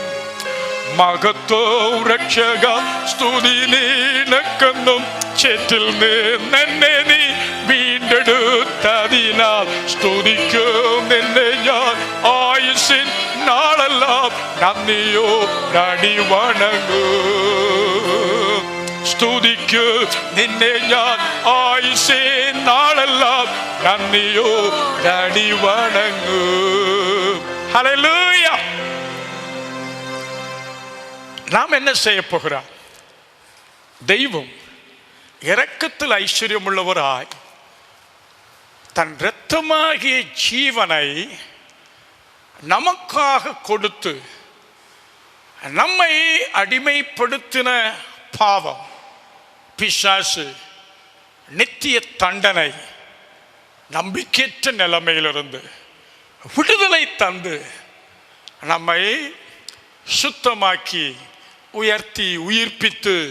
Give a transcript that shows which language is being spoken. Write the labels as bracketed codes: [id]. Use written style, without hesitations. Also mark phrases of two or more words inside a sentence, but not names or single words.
[ml] മഹത്വം രക്ഷക സ്തുതി നിനക്കെന്നും ചേറ്റിൽ നിന്നെ നീ വീണ്ടെടുത്തതിനാൽ സ്തുതിക്കും നിന്നെ ഞാൻ ആയുസ്സിൻ നാളെല്ലാം നന്ദിയോടടി വണങ്ങും. സ്തുതിക്കും നിന്നെ ഞാൻ ആയുസ്സിൻ നാളെല്ലാം നന്ദിയോടടി വണങ്ങും. ഹല്ലേലൂയ. [ta] நாம் என்ன செய்ய போகிறோம்? தெய்வம் இரக்கத்தில் ஐஸ்வர்யமுள்ளவராய் தன் இரத்தமாகிய ஜீவனை நமக்காக கொடுத்து நம்மை அடிமைப்படுத்தின பாவம், பிசாசு, நித்திய தண்டனை, நம்பிக்கையற்ற நிலைமையிலிருந்து விடுதலை தந்து நம்மை சுத்தமாக்கி உயர்த்தி உயிர்ப்பித்து